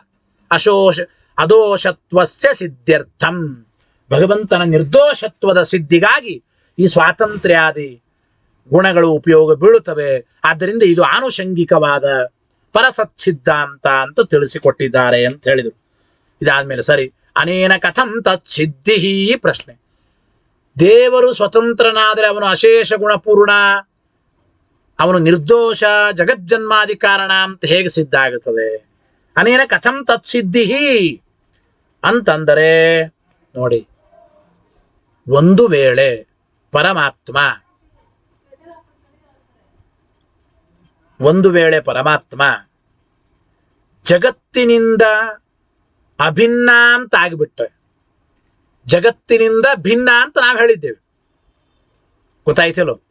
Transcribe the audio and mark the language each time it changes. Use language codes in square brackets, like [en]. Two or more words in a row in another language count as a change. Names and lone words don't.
[sa] ಅದೋಷತ್ವಸ್ಯ ಸಿದ್ಧ್ಯರ್ಥಂ, [kn] ಭಗವಂತನ ನಿರ್ದೋಷತ್ವದ ಸಿದ್ಧಿಗಾಗಿ ಈ ಸ್ವಾತಂತ್ರ್ಯಾದಿ ಗುಣಗಳು ಉಪಯೋಗ ಬೀಳುತ್ತವೆ. ಆದ್ದರಿಂದ ಇದು ಆನುಷಂಗಿಕವಾದ ಪರಸಚ್ಚಿದ್ದಾಂತ ಅಂತ ತಿಳಿಸಿಕೊಟ್ಟಿದ್ದಾರೆ ಅಂತ ಹೇಳಿದರು. ಇದಾದ್ಮೇಲೆ ಸರಿ, [sa] ಅನೇನ ಕಥಂ ತತ್ ಸಿದ್ಧಿ ಪ್ರಶ್ನೆ. [kn] ದೇವರು ಸ್ವತಂತ್ರನಾದರೆ ಅವನು ಅಶೇಷ ಗುಣಪೂರ್ಣ, ಅವನು ನಿರ್ದೋಷ, ಜಗಜ್ಜನ್ಮಾದಿ ಕಾರಣ ಅಂತ ಹೇಗೆ ಸಿದ್ಧ ಆಗುತ್ತದೆ? [sa] ಅನೇನ ಕಥಂ ತತ್ ಸಿದ್ಧಿ [kn] ಅಂತಂದರೆ ನೋಡಿ, ಒಂದು ವೇಳೆ ಪರಮಾತ್ಮ ಜಗತ್ತಿನಿಂದ ಅಭಿನ್ನ ಅಂತ ಆಗಿಬಿಟ್ರೆ, ಜಗತ್ತಿನಿಂದ ಭಿನ್ನ ಅಂತ ನಾವು ಹೇಳಿದ್ದೇವೆ, ಗೊತ್ತಾಯ್ತಲ್ಲೋ?